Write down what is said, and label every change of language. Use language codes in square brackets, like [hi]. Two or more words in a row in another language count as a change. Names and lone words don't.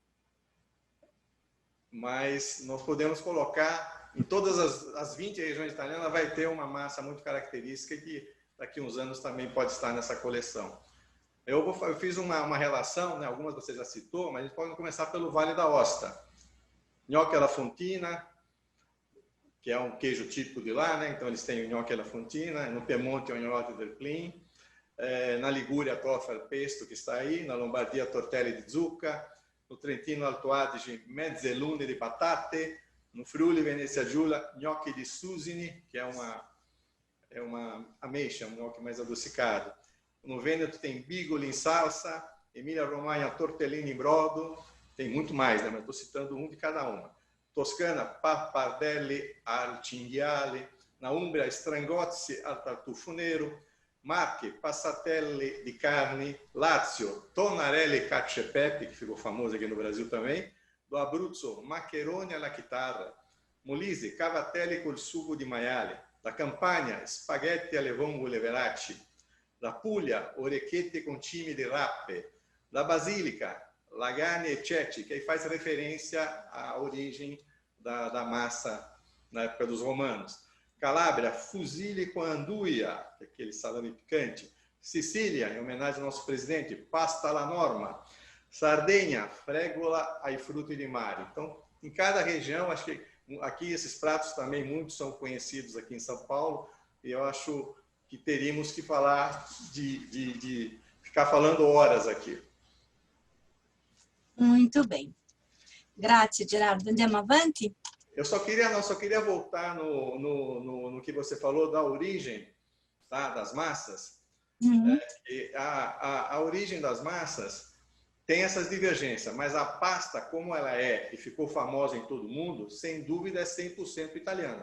[pt] Mas nós podemos colocar, em todas as 20 regiões italianas, vai ter uma massa muito característica que daqui a uns anos também pode estar nessa coleção. Eu fiz uma relação, né, algumas você já citou, mas a gente pode começar pelo Vale d'Aosta. [it] Gnocchi alla fontina, [pt] que é um queijo típico de lá, né? Então eles têm o [it] gnocchi alla fontina, [pt] no Piemonte o [it] gnocchi del Plin, [pt] na Ligúria a [it] troffa al pesto [pt] que está aí, na Lombardia [it] tortelli di zucca, [pt] no Trentino Alto Adige, [it] mezzalune di patate, [pt] no Friuli Venezia Giulia, [it] gnocchi di susini, [pt] que é uma ameixa, um gnocchi mais adocicado. No Vêneto tem [it] bigoli em salsa, [pt] Emília-Romanha [it] tortellini em brodo, [pt] tem muito mais, né? Mas estou citando um de cada uma. Toscana, [it] pappardelle al cinghiale, [pt] na Umbria, [it] strangozzi al tartufo nero, [pt] Marche, [it] passatelli di carne, [pt] Lazio, tonarelli [it] cacio e pepe, [pt] que ficou famoso aqui no Brasil também, do Abruzzo, [it] maccheroni alla chitarra, [pt] Molise, [it] cavatelli col sugo di maiale, [pt] da Campania, [it] spaghetti alle vongole veraci, [pt] da Puglia, [it] orecchiette con cime di rappe, [pt] da Basílica, [it] lagane e ceci, [pt] que aí faz referência à origem da massa na época dos romanos. Calábria, fusilli com anduia, aquele salame picante. Sicília, em homenagem ao nosso presidente, [it] pasta alla norma. [pt] Sardenha, [it] fregola ai frutti di mare. [pt] Então, em cada região, acho que aqui esses pratos também muitos são conhecidos aqui em São Paulo, e eu acho que teríamos que falar de ficar falando horas aqui. Muito bem. [it] Grazie, Gerardo. Andiamo avanti? [pt] Eu só queria voltar no que você falou da origem, tá, das massas. Uhum. A origem das massas tem essas divergências, mas a pasta, como ela é e ficou famosa em todo mundo, sem dúvida é 100% italiana.